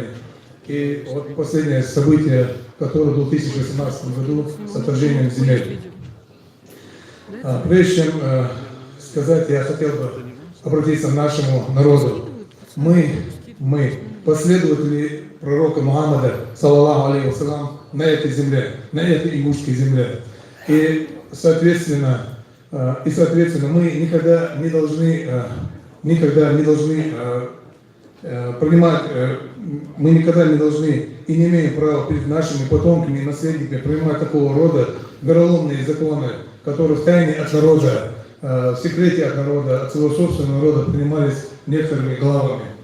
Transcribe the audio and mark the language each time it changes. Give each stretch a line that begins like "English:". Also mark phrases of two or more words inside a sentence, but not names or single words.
Russian: И вот последнее событие, которое было в 2018 году с отторжением земель. Прежде чем сказать, я хотел бы обратиться к нашему народу. Мы последователи пророка Мухаммада,
Arabic: صلى الله عليه وسلم,
Russian: на этой земле, на этой ингушской земле. И, соответственно, мы никогда не должны принимать, мы никогда не должны и не имеем права перед нашими потомками и наследниками принимать такого рода вероломные законы, которые в тайне от народа, в секрете от народа, от своего собственного народа принимались некоторыми главами.